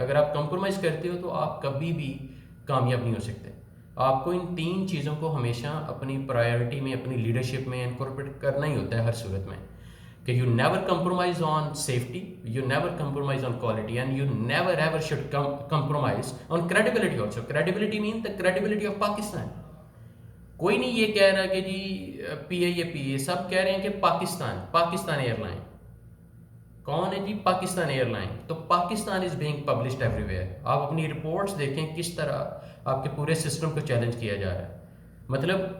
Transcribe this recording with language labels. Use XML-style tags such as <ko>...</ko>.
<ur>اگر آپ کمپرومائز کرتے ہو تو آپ کبھی بھی کامیاب نہیں ہو سکتے. آپ کو ان 3 چیزوں کو ہمیشہ اپنی پرائیورٹی میں، اپنی لیڈرشپ میں انکارپوریٹ کرنا ہی ہوتا ہے ہر صورت میں، کہ</ur> <en>you never compromise on safety, you never compromise on quality, and you never ever should compromise on credibility also. Credibility means the credibility of Pakistan.</en> <ur>کوئی نہیں یہ کہہ رہا کہ جی پی اے، سب کہہ رہے ہیں کہ پاکستان ایئر لائن. کون ہے جی پاکستان ایئر لائن؟ تو Pakistan</ur> <en>Is being published everywhere.</en> <ur>آپ اپنی رپورٹس دیکھیں کس طرح آپ کے پورے سسٹم کو چیلنج کیا جا رہا ہے. مطلب</ur>